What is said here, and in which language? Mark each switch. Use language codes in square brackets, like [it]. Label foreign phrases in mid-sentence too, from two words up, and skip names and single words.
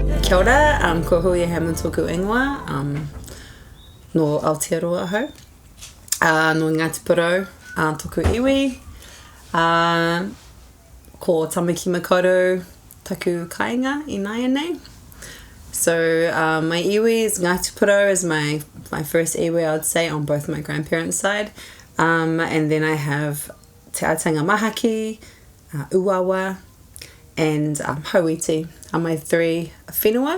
[mi] Kia ora, ko Huia Hamon tōku ingoa, no Aotearoa hau, no Ngāti Porou, tōku iwi, ko Tāmaki Makaurau, taku kāinga I nai anei. [en] So my iwi is Ngāti Porou is my first iwi, I would say, on both my grandparents' side. And then I have Te Atanga Mahaki, Uwawa, and Hauiti are my three whenua.